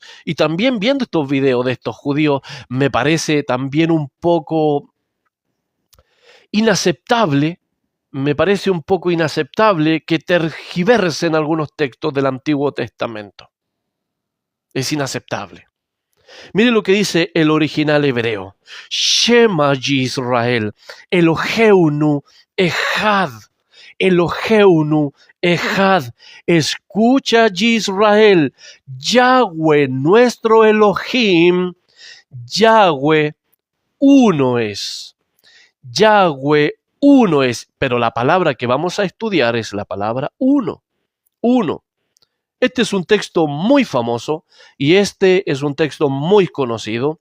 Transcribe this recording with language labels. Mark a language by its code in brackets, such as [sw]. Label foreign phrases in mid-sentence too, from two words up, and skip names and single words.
[es] Y también viendo estos videos de estos judíos, me parece también un poco inaceptable, me parece un poco inaceptable que tergiversen algunos textos del Antiguo Testamento. Es inaceptable. Mire lo que dice el original hebreo. [he] שמע ישראל אלהינו אחד אלהינו אחד. [es] Escucha Yisrael, Yahweh nuestro Elohim, Yahweh uno es. Yahweh uno es, pero la palabra que vamos a estudiar es la palabra uno. Uno. Este es un texto muy famoso y este es un texto muy conocido.